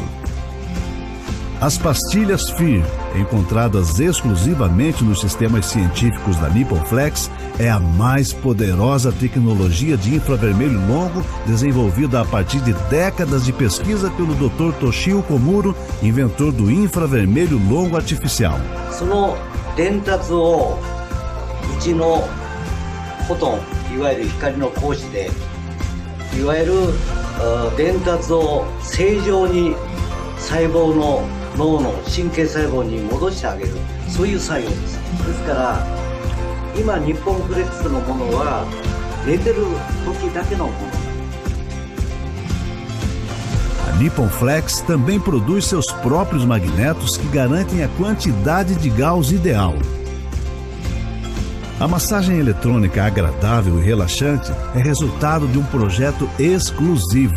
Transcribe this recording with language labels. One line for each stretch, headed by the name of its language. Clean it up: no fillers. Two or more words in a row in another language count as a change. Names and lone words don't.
Portuguese: As pastilhas FEAR, encontradas exclusivamente nos sistemas científicos da Nippon Flex, é a mais poderosa tecnologia de infravermelho longo desenvolvida a partir de décadas de pesquisa pelo Dr. Toshio Komuro, inventor do infravermelho longo artificial.
Japanese: その伝達をうちのフォトン、いわゆる光の光子で、いわゆる伝達を正常に細胞の脳の神経細胞に戻してあげる、そういう作用です。ですから今日本フレックスのものは寝てる時だけのもの。
Portuguese: A Nippon Flex também produz seus próprios magnetos que garantem a quantidade de Gauss ideal. A massagem eletrônica agradável e relaxante é resultado de um projeto exclusivo.